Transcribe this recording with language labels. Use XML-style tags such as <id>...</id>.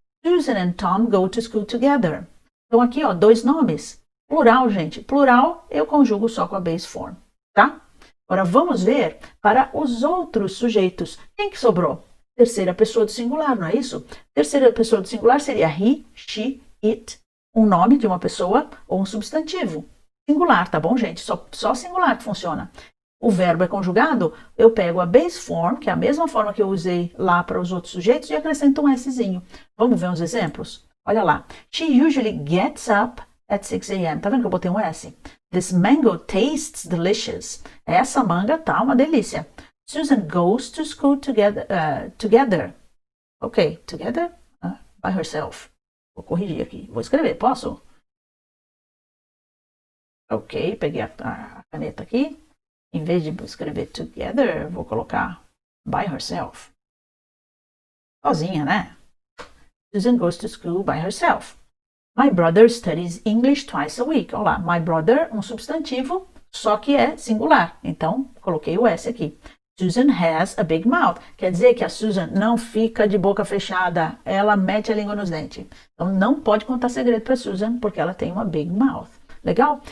<en>Susan and Tom go to school together.</en> <pt>Então aqui, ó, dois nomes. Plural, gente. Plural eu conjugo só com a base form, tá? Agora vamos ver para os outros sujeitos. Quem que sobrou? Terceira pessoa do singular, não é isso? Terceira pessoa do singular seria he, she, it. Um nome de uma pessoa ou um substantivo. Singular, tá bom, gente? Só singular que funciona. O verbo é conjugado, eu pego a base form, que é a mesma forma que eu usei lá para os outros sujeitos, e acrescento um Szinho. Vamos ver uns exemplos? Olha lá.</pt> <en>She usually gets up at 6 a.m.</en> <pt>Tá vendo que eu botei um S?</pt> <en>This mango tastes delicious.</en> <pt>Essa manga tá uma delícia.</pt> <en>Susan goes to school together.</en> <pt>Ok, together?</pt> <en>By herself.</en> <pt>Vou corrigir aqui. Vou escrever, posso? Ok, peguei a caneta aqui. Em vez de escrever together, vou colocar by herself. Sozinha, né?</pt> <en>Susan goes to school by herself. My brother studies English twice a week.</en> <pt>Olha lá,</pt> <en>my brother,</en> <pt>um substantivo, só que é singular. Então, coloquei o S aqui.</pt> <en>Susan has a big mouth.</en> <pt>Quer dizer que a Susan não fica de boca fechada. Ela mete a língua nos dentes. Então, não pode contar segredo para Susan, porque ela tem uma big mouth. Legal?</pt>